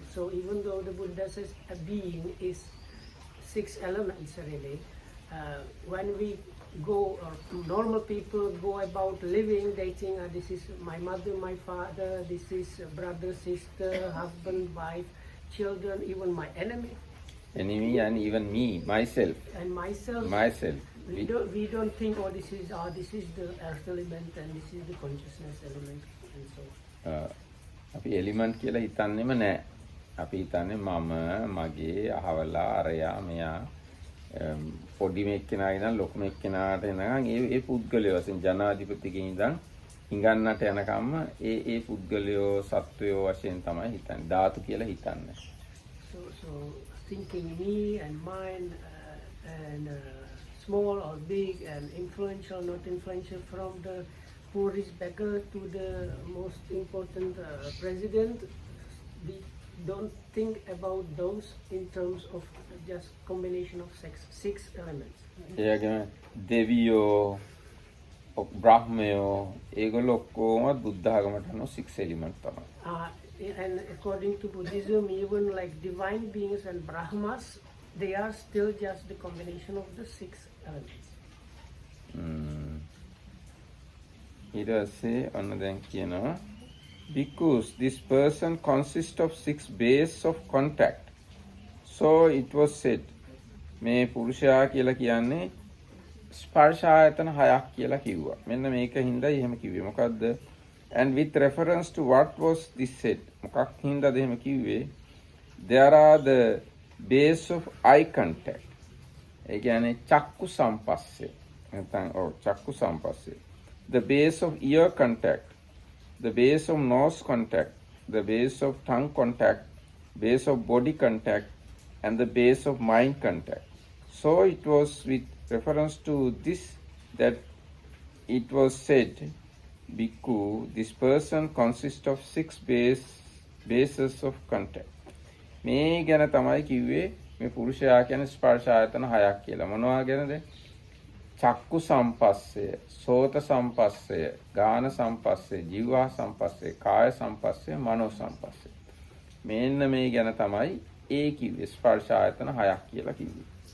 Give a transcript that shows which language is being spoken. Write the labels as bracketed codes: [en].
[en] So even though the Buddha says a being is 6 elements really, when we go or normal people go about living, they think this is my mother, my father, this is brother, sister, husband, wife, children, even my enemy. Enemy and even me, myself. And myself. Myself. We don't think this is the earth element and this is the consciousness element and so. [si] අපි element කියලා හිතන්නේම නැහැ. අපි හිතන්නේ මම මගේ අහවලා අරයා මෙයා පොඩි මෙක්කෙනා ඉඳන් ලොකු මෙක්කෙනාට එනකන් ඒ පුද්ගලයෝ වශයෙන් ජනාධිපතිගෙන් ඉඳන් හිඟන්නට යනකම්ම ඒ පුද්ගලයෝ සත්වයෝ වශයෙන් තමයි හිතන්නේ. ධාතු කියලා හිතන්නේ. [en] So thinking me and mine and small or big and influential, not influential, from the poorest beggar to the most important president, we don't think about those in terms of just combination of 6 elements. [si] ඒගොල්ලෝ දෙවියෝ බ්‍රහ්මයෝ ඒගොල්ලෝ කොහොමද බුද්ධ ආගමට අනුව 6 element තමයි. [en] And according to Buddhism, even like divine beings and Brahmas, they are still just the combination of the 6 elements. [si] ඊට පස්සේ ඔන්න දැන් කියනවා [en] because this person consists of 6 bases of contact. So it was said [si] මේ පුරුෂයා කියලා කියන්නේ ස්පර්ශ ආයතන 6ක් කියලා කිව්වා. මෙන්න මේක හින්දායි එහෙම කිව්වේ. මොකද්ද? [en] And with reference to what was this said? [si] මොකක් හින්දාද එහෙම කිව්වේ? [en] There are the base of eye contact. [si] ඒ කියන්නේ චක්කු සම්පස්සේ. නැත්නම් චක්කු සම්පස්සේ. [en] The base of ear contact, the base of nose contact, the base of tongue contact, base of body contact, and the base of mind contact. So it was with reference to this that it was said, Bhikkhu, this person consists of 6 bases of contact. [si] මේ ගැන තමයි කිව්වේ මේ පුරුෂයා කියන ස්පර්ශ ආයතන 6ක් කියලා. මොනවා ගැනද? චක්කු සම්පස්සය, සෝත සම්පස්සය, ගාන සම්පස්සය, ජීවා සම්පස්සය, කාය සම්පස්සය, මනෝ සම්පස්සය. මෙන්න මේ ගැන තමයි ඒ කිව්වේ ස්පර්ශ ආයතන 6ක් කියලා කිව්වේ.